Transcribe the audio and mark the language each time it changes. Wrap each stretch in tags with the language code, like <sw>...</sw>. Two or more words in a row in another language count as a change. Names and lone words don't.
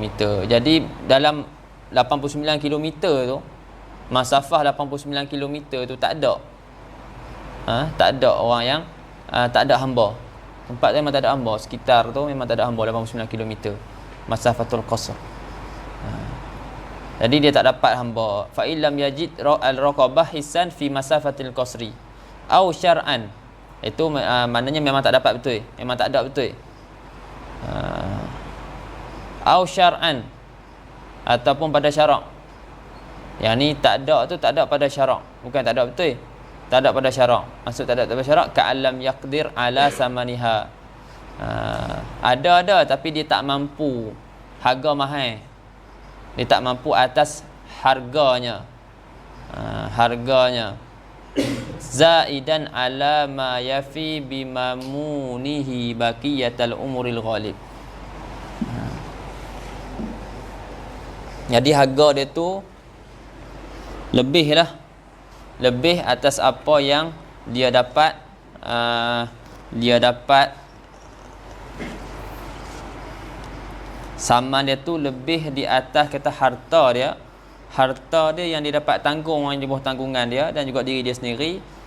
<ms>Jadi dalam 89 km tu, masafah 89 km tu tak ada. Tak ada orang yang tak ada hamba. Tempat tu memang tak ada hamba. Sekitar tu memang tak ada hamba 89 km.</ms> <ar>مسافة القصر.</ar> <ms>Jadi dia tak dapat hamba.</ms> <ar>فإن لم يجد الرقبة حسا في مسافة القصر أو شرعا.</ar> <ms>Itu maknanya memang tak dapat betul. Memang tak ada betul.</ms> <ar>أو شرعا,</ar> <ms>ataupun pada syarak. Yang ni tak ada tu tak ada pada syarak. Bukan tak ada betul. Tak ada pada syarak. Maksud tak ada pada syarak,</ms> <ar>كأن لم يقدر على ثمنها.</ar> <ms>Ada tapi dia tak mampu. Harga mahal. Dia tak mampu atas harganya. Harganya.</ms> <ar>زائدا على ما يفي بمؤونته بقية العمر الغالب.</ar> <ms>Jadi harga dia tu lebih atas apa yang dia dapat saman dia tu lebih di atas kata harta dia yang dia dapat tanggung, yang di bawah tanggungan dia, dan juga diri dia sendiri.</ms>